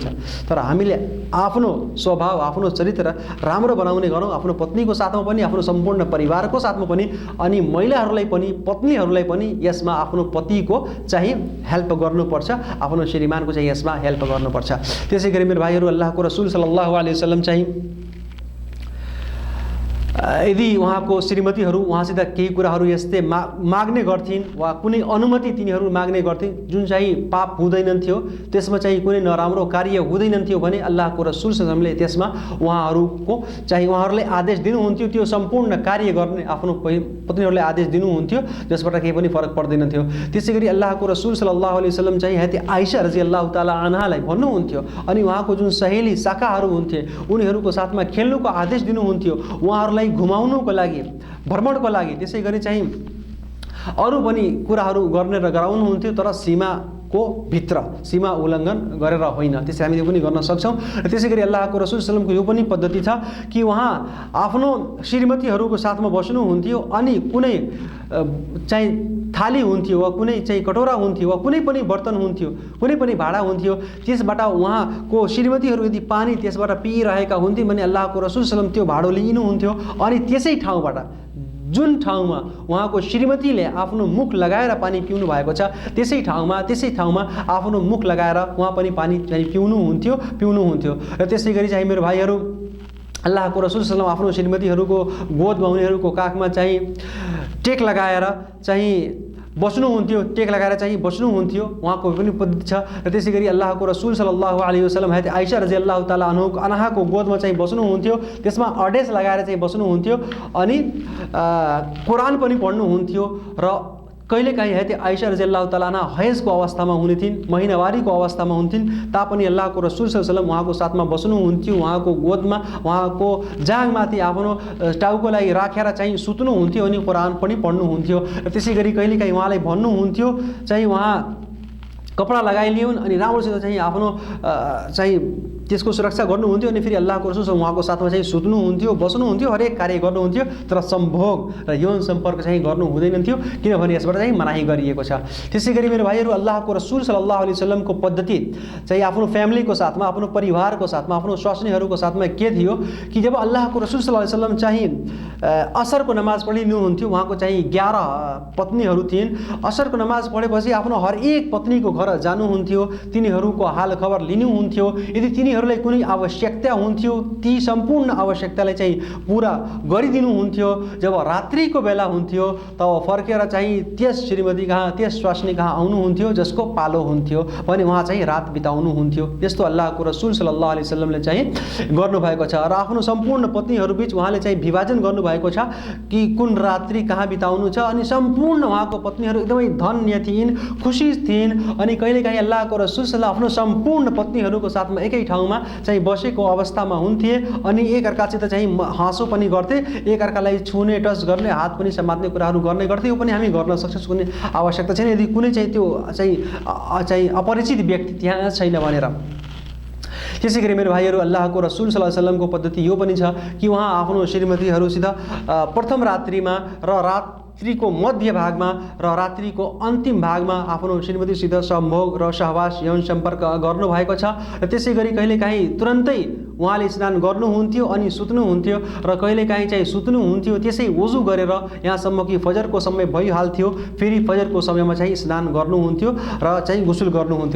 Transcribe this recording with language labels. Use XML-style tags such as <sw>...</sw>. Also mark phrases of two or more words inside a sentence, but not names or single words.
<ne>तर हामीले आफ्नो स्वभाव, आफ्नो चरित्र राम्रो बनाउने गरौँ, आफ्नो पत्नीको साथमा पनि, आफ्नो सम्पूर्ण परिवारको साथमा पनि, अनि महिलाहरूलाई पनि, पत्नीहरूलाई पनि यसमा आफ्नो पतिको चाहिँ हेल्प गर्नुपर्छ, आफ्नो श्रीमानको चाहिँ यसमा हेल्प गर्नुपर्छ। त्यसै गरी मेरो भाइहरू, अल्लाहको रसूल</ne> <ar>صلى الله عليه وسلم</ar> <ne>चाहिँ यदि उहाँको श्रीमतीहरू उहाँसित केही कुराहरू यस्तै माग्ने गर्थिन् वा कुनै अनुमति तिनीहरू माग्ने गर्थिन् जुन चाहिँ पाप हुँदैन थियो, त्यसमा चाहिँ कुनै नराम्रो कार्य हुँदैन थियो भने अल्लाहको रसूल</ne> <ar>صلى الله عليه وسلم</ar> <ne>त्यसमा उहाँहरूको चाहिँ उहाँहरूले आदेश दिनुहुन्थ्यो, त्यो सम्पूर्ण कार्य गर्ने आफ्नो पत्नीहरूलाई आदेश दिनुहुन्थ्यो, जसबाट केही पनि फरक पर्दैन थियो। त्यसै गरी अल्लाहको रसूल</ne> <ar>صلى الله عليه وسلم</ar> <ne>चाहिँ हजरत आइशा</ne> <ar>رضي الله تعالى عنها</ar> <ne>भन्नुहुन्थ्यो अनि उहाँको जुन सहेली शाखाहरू हुन्थे उनीहरूको साथमा खेल्नुको आदेश दिनुहुन्थ्यो, उहाँहरूलाई घुमाउनुको लागि, भ्रमणको लागि, त्यसै गरी चाहिँ अरू पनि कुराहरू गर्ने र गराउनुहुन्थ्यो, तर सीमाको भित्र, सीमा उल्लङ्घन गरेर होइन। त्यसै हामीले पनि गर्न सक्छौँ। र त्यसै गरी अल्लाहको रसूल</ne> <ar>صلى الله عليه وسلم</ar> <ne>यो पनि पद्धति छ कि उहाँ आफ्नो श्रीमतीहरूको साथमा बस्नुहुन्थ्यो अनि कुनै चाहिँ थाली हुन्थ्यो वा कुनै चाहिँ कटोरा हुन्थ्यो वा कुनै पनि बर्तन हुन्थ्यो, कुनै पनि भाँडा हुन्थ्यो, त्यसबाट उहाँको श्रीमतीहरू यदि पानी त्यसबाट पिइरहेका हुन्थ्यो भने अल्लाहको रसूल</ne> <ar>صلى الله عليه وسلم</ar> <ne>त्यो भाँडो लिनुहुन्थ्यो अनि त्यसै ठाउँबाट, जुन ठाउँमा उहाँको श्रीमतीले आफ्नो मुख लगाएर पानी पिउनु भएको छ त्यसै ठाउँमा आफ्नो मुख लगाएर उहाँ पनि पानी चाहिँ पिउनुहुन्थ्यो। र त्यसै गरी चाहिँ मेरो भाइहरू, अल्लाहको रसूल</ne> <ar>صلى الله عليه وسلم</ar> <ne>आफ्नो श्रीमतीहरूको गोदमा, उनीहरूको काखमा चाहिँ टेक लगाएर चाहिँ बस्नुहुन्थ्यो, उहाँको पनि पद्धति छ। र त्यसै गरी अल्लाहको रसूल</ne> <ar>صلى الله عليه وسلم</ar> <ne>हजरत आइशा</ne> <ar>رضي الله تعالى عنها</ar> <ne>गोदमा चाहिँ बस्नुहुन्थ्यो, त्यसमा अडेस लगाएर चाहिँ बस्नुहुन्थ्यो अनि कुरान पनि पढ्नुहुन्थ्यो। र कहिलेकाहीँ हजरत आइशा</ne> <ar>رضي الله تعالى عنها</ar> <ne>हैजको अवस्थामा हुनेथिन्, महिनावारीको अवस्थामा हुन्थिन्, तापनि अल्लाहको रसूल</ne> <ar>صلى الله عليه وسلم</ar> <ne>उहाँको साथमा बस्नुहुन्थ्यो, उहाँको गोदमा, उहाँको जाँघमाथि आफ्नो टाउकोलाई राखेर चाहिँ सुत्नुहुन्थ्यो अनि कुरान पनि पढ्नुहुन्थ्यो। र त्यसै गरी कहिलेकाहीँ उहाँलाई भन्नुहुन्थ्यो चाहिँ उहाँ कपडा लगाइलिउन् अनि राम्रोसित चाहिँ आफ्नो चाहिँ त्यसको सुरक्षा गर्नुहुन्थ्यो अनि फेरि अल्लाहको रसूल उहाँको साथमा चाहिँ सुत्नुहुन्थ्यो, बस्नुहुन्थ्यो, हरेक कार्य गर्नुहुन्थ्यो, तर सम्भोग र यौन सम्पर्क चाहिँ गर्नु हुँदैन थियो किनभने यसबाट चाहिँ मनाही गरिएको छ। त्यसै गरी मेरो भाइहरू, अल्लाहको रसूल</ne> <ar>صلى الله عليه وسلم</ar> <ne>पद्धति चाहिँ आफ्नो फ्यामिलीको साथमा, आफ्नो परिवारको साथमा, आफ्नो स्वास्नीहरूको साथमा के थियो कि जब अल्लाहको रसूल</ne> <ar>صلى الله عليه وسلم</ar> <ne>चाहिँ असरको नमाज पढिनुहुन्थ्यो, उहाँको चाहिँ 11 पत्नीहरू थिइन्, असरको नमाज पढेपछि आफ्नो हरेक पत्नीको घर जानुहुन्थ्यो, तिनीहरूको हाल खबर लिनुहुन्थ्यो, यदि तिनीहरूलाई कुनै आवश्यकता हुन्थ्यो ती सम्पूर्ण आवश्यकतालाई चाहिँ पुरा गरिदिनुहुन्थ्यो। जब रात्रिको बेला हुन्थ्यो तब फर्केर चाहिँ त्यस श्रीमती कहाँ, त्यस स्वास्नी कहाँ आउनुहुन्थ्यो जसको पालो हुन्थ्यो भने उहाँ चाहिँ रात बिताउनुहुन्थ्यो। यस्तो अल्लाहको रसूल</ne> <ar>صلى الله عليه وسلم</ar> <ne>चाहिँ गर्नुभएको छ र आफ्नो सम्पूर्ण पत्नीहरूबीच उहाँले चाहिँ विभाजन गर्नुभएको छ कि कुन रात्रि कहाँ बिताउनु छ अनि सम्पूर्ण उहाँको पत्नीहरू एकदमै धन्य थिइन्, खुसी थिइन् अनि कहिलेकाहीँ अल्लाहको रसूल</ne> <ar>صلى الله عليه وسلم</ar> <ne>सम्पूर्ण पत्नीहरूको साथमा एकै ठाउँमा चाहिँ बसेको अवस्थामा हुन्थे अनि एकअर्कासित चाहिँ हाँसो पनि गर्थे, एकअर्कालाई छुने, टच गर्ने, हात पनि समात्ने कुराहरू गर्ने गर्थे। यो पनि हामी गर्न सक्छौँ, कुनै आवश्यकता छैन यदि कुनै चाहिँ त्यो चाहिँ अपरिचित व्यक्ति त्यहाँ छैन भनेर। त्यसै गरी मेरो भाइहरू अल्लाहको रसूल</ne> <ar>صلى الله عليه وسلم</ar> <ne>पद्धति यो पनि छ कि उहाँ आफ्नो श्रीमतीहरूसित प्रथम रात्रिमा र रात्रिको मध्य भागमा र रात्रिको अन्तिम भागमा आफ्नो श्रीमतीसित सम्भोग र सहवास यौन सम्पर्क गर्नुभएको छ। र त्यसै गरी कहिलेकाहीँ तुरन्तै उहाँले स्नान गर्नुहुन्थ्यो अनि सुत्नुहुन्थ्यो र कहिलेकाहीँ चाहिँ सुत्नुहुन्थ्यो, त्यसै वजु गरेर यहाँसम्म कि फजरको समय भइहाल्थ्यो, फेरि फजरको समयमा चाहिँ स्नान गर्नुहुन्थ्यो र चाहिँ गुसुल गर्नुहुन्थ्यो।</ne>